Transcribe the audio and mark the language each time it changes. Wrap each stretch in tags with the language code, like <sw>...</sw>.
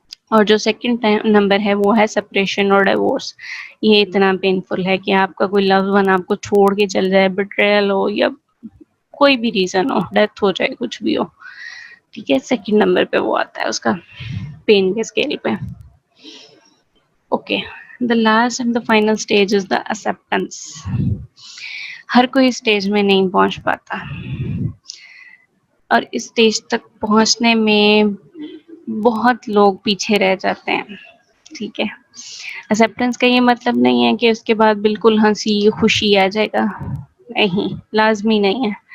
<ur>اور جو second number ہے وہ ہے سپریشن اور ڈیورس. یہ اتنا پینفل ہے کہ آپ کا کوئی لو ون آپ کو چھوڑ کے چل جائے، بٹریل ہو یا کوئی بھی ریزن ہو، ڈیتھ ہو جائے، کچھ بھی ہو. ٹھیک ہے، سیکنڈ نمبر پہ وہ آتا ہے اس کا پین کے اسکیل پہ.</ur> <en>Okay, the last and the final stage is the acceptance.</en> <ur>ہر کوئی اسٹیج میں نہیں پہنچ پاتا، اور اس اسٹیج تک پہنچنے میں بہت لوگ پیچھے رہ جاتے ہیں. ٹھیک ہے، ایکسپٹینس کا یہ مطلب نہیں ہے کہ اس کے بعد بالکل ہنسی خوشی آ جائے گا، نہیں، لازمی نہیں ہے.</ur>